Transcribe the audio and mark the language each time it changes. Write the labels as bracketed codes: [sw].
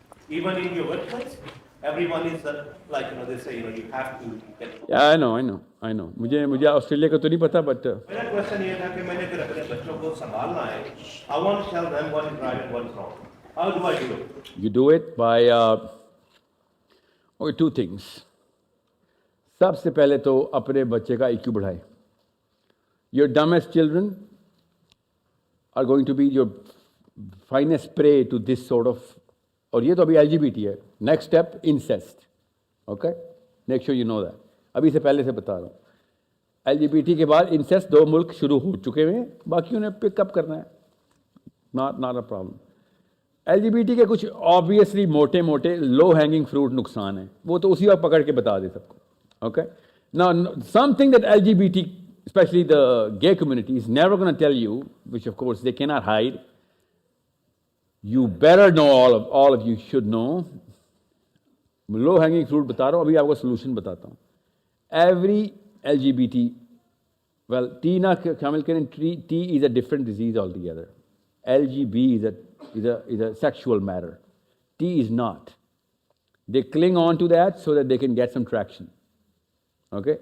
[en] Even in your workplace, everyone is like, you know, they say, you know, you have to get. Yeah, I know. [hi] मुझे Australia का तो नहीं पता, but मेरा question ये था कि मैंने अगर अपने बच्चों को संभालना है, [en] I want to tell them what is right and what is wrong. How do I do it? You do it by two things. [hi] सबसे पहले तो अपने बच्चे का IQ बढ़ाए. [en] Your dumbest children are going to be your finest prey to this sort of, [hi] और ये तो अभी LGBT है. [en] Next step, incest. Okay? Make sure you know that. [hi] अभी से पहले से बता रहा हूँ. LGBT के बाद incest 2 मुल्क शुरू हो चुके हैं, बाकी उन्हें पिकअप करना है. [en] Not a problem. [hi] LGBT के कुछ obviously मोटे मोटे [en] low hanging fruit [hi] नुकसान है, वो तो उसी वक्त पकड़ के बता दे सबको. [en] Okay? Now, something that LGBT, especially the gay community, is never going to tell you, which of course they cannot hide. You better know, all of you should know. [hi] Low hanging fruit बता रहा हूँ, अभी आपको solution बताता हूँ. [en] Every LGBT, well, [hi] T ना शामिल करें, [en] T is a different disease altogether. LGB is a sexual matter. T is not. They cling on to that so that they can get some traction. Okay?